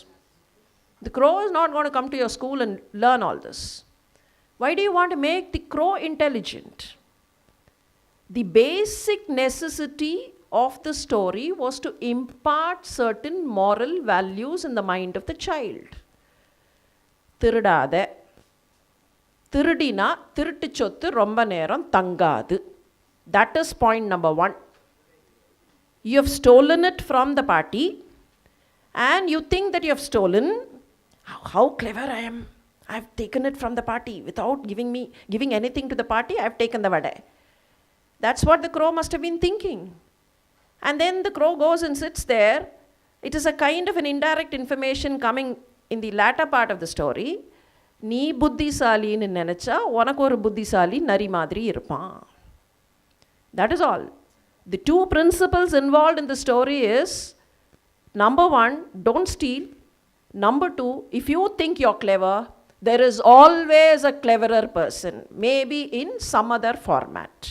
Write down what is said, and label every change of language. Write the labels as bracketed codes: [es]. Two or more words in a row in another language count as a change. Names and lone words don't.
[en] The crow is not going to come to your school and learn all this. Why do you want to make the crow intelligent? The basic necessity of the story was to impart certain moral values in the mind of the child. [ta] Thirudada. திருடினா, திருடிச்சுட்டு ரொம்ப நேரம் தங்காது. [en] That is point number 1. You have stolen it from the party and you think that you have stolen. How clever I am. I have taken it from the party without giving anything to the party. I have taken the vada. That's what the crow must have been thinking. And then the crow goes and sits there. It is a kind of an indirect information coming in the latter part of the story. [ta] நீ புத்திசாலி னு நெனச்சா, உனக்கு ஒரு புத்திசாலி நரி மாதிரி இருப்பான். [en] That is all. The 2 principles involved in the story is, number 1, don't steal. Number 2, if you think you're clever, there is always a cleverer person, maybe in some other format.